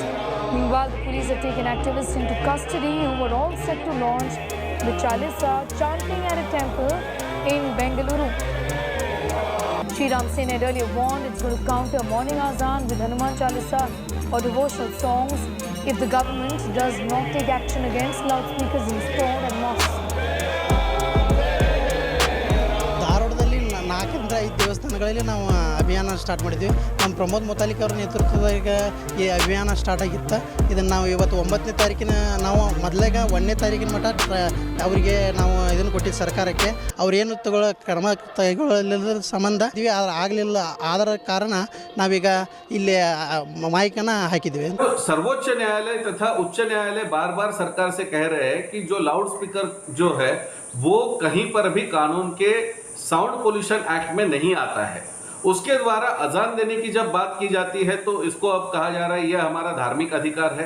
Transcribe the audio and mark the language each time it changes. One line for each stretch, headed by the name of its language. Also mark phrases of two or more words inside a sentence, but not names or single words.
English: Meanwhile, the police have taken activists into custody who were all set to launch the Chalisa chanting at a temple in Bengaluru. Sri Ram Sene had earlier warned it's going to counter morning azan with Hanuman Chalisa or devotional songs if the government does not take action against loudspeakers installed at mosques.
Kannada: ನಾಲ್ಕರಿಂದ 5 ದೇವಸ್ಥಾನಗಳಲ್ಲಿ ನಾವು ಅಭಿಯಾನ ಸ್ಟಾರ್ಟ್ ಮಾಡಿದ್ವಿ. ನಮ್ಮ ಪ್ರಮೋದ್ ಮುತಾಲಿಕ್ ಅವರ ನೇತೃತ್ವದಾಗ ಈ ಅಭಿಯಾನ ಸ್ಟಾರ್ಟ್ ಆಗಿತ್ತು. ಇದನ್ನು ನಾವು ಇವತ್ತು 9ನೇ ತಾರೀಕಿನ ನಾವು ಮೊದಲಾಗ 1ನೇ ತಾರೀಕಿನ ಮಟ್ಟ ಅವರಿಗೆ ನಾವು ಇದನ್ನು ಕೊಟ್ಟಿದ್ದು ಸರ್ಕಾರಕ್ಕೆ. ಅವ್ರೇನು ಕ್ರಮ ತೆಗೊಳ್ಳಲಿಲ್ಲದ ಸಂಬಂಧ ಇದ್ವಿ, ಆಗಲಿಲ್ಲ. ಆದರ ಕಾರಣ ನಾವೀಗ ಇಲ್ಲಿ ಮಾइकನ್ನು ಹಾಕಿದ್ವಿ.
Hindi: सर्वोच्च न्यायालय तथा उच्च न्यायालय बार बार सरकार से कह रहे हैं कि जो
English: loud speaker
Hindi: जो है वो कहीं पर भी कानून के
English: sound pollution act
Hindi: में नहीं आता है. उसके द्वारा अजान देने की जब बात की जाती है तो इसको अब कहा जा रहा है यह हमारा धार्मिक अधिकार है.